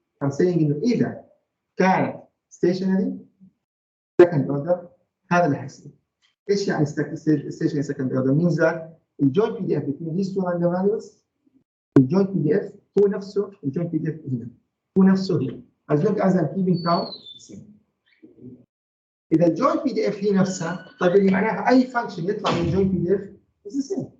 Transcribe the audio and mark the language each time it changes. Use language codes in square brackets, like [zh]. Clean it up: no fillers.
[en] I'm saying [ar] انه اذا كانت ستيشنري second order هذا اللي حيصير. ايش يعني ستيشنري second order؟ [en] means that [ar] الجوينت بي دي اف [en] between these two random values, [ar] الجوينت بي دي اف هو نفسه الجوينت بي دي اف هنا، هو نفسه هنا. [en] as long as I'm keeping count the same. [ar] إذا الجوينت بي دي اف هي نفسها، طيب اللي معناها أي فانكشن يطلع من الجوينت بي دي اف [en] is the same.